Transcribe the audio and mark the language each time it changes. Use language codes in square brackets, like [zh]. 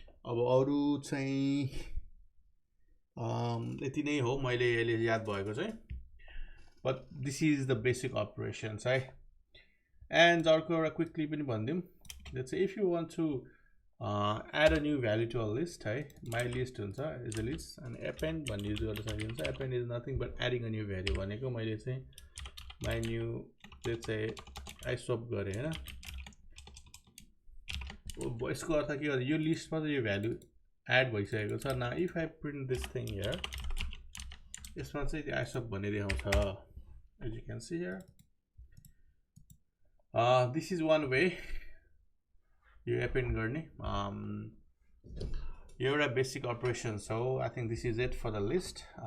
[ne] अब अरु चाहिँ यति नै हो मैले अहिले याद भएको चाहिँ. [en] But this is the basic operations, right? [ne] And अर्को quickly पनि भन्दिउँ. [en] Let's say if you want to add a new value to a list, right? [ne] My list हुन्छ [en] is a list [ne] and append भन्ने युज गर्न सकिन्छ. [en] Append is nothing but adding a new value [ne] भनेको मैले चाहिँ [en] my new let's say ISOP गरे हैन. [ne] यसको अर्थ के हो यो लिस्टमा चाहिँ यो भ्यालु एड भइसकेको छ. [en] Now if I print this thing here [ne] यसमा चाहिँ त्यो ISOP भन्ने देखाउँछ. [en] As you can see here, this is one way you append गर्ने. एउटा basic operation. So I think this is it for the list.